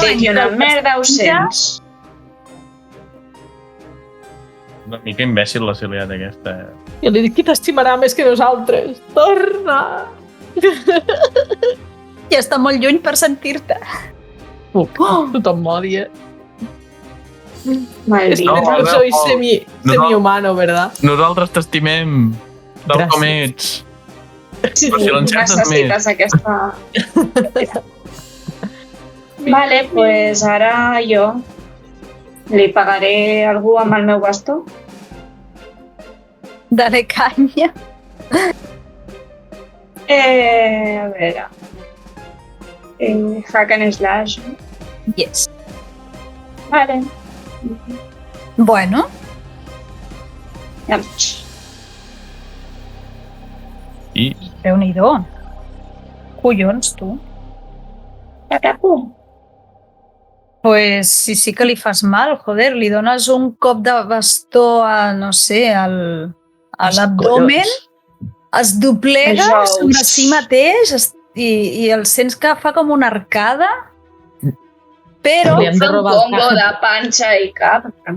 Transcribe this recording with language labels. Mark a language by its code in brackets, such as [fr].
[ca] Dic una merda, ho sents. Una mica imbècil la Cíliad aquesta. I li dic: qui t'estimarà més que nosaltres? Torna! I està molt lluny per sentir-te. Tothom m'odia. [es] Maldita. No soy semi-humano, ¿verdad? [ca] Nosaltres t'estimem, tal com ets. Sí, necessites aquesta... Vale, pues ara jo li pagaré a algú amb el meu bastó. [es] Dale canya. [ca] A veure... [en] hack and slash. Yes. Vale. Bueno. [ca] I? Déu-n'hi-do. Collons, tu. Patapum. Pues sí que li fas mal, joder. Li dones un cop de bastó a, no sé, a l'abdomen, es doblega sobre si mateix i el sents que fa com una arcada, però... Fa un combo de panxa i cap.